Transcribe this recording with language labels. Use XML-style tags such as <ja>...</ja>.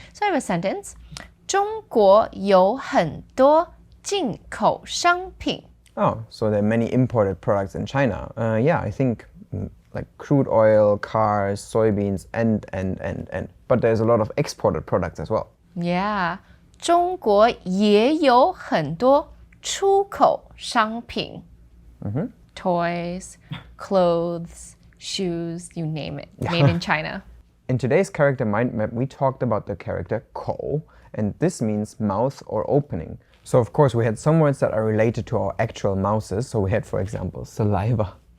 <en>So I have a sentence.</en> <zh>中国有很多进口商品.</zh> <en>Oh, so there are many imported products in China. Yeah, I think like crude oil, cars, soybeans, and. But there's a lot of exported products as well. Yeah.</en> <zh>中国也有很多出口商品.</zh> <en>Toys, clothes, shoes, you name it. Made in China. In today's character mind map, we talked about the character ko, and this means mouth or opening. So of course we had some words that are related to our actual mouths. So we had, for example, saliva.</en>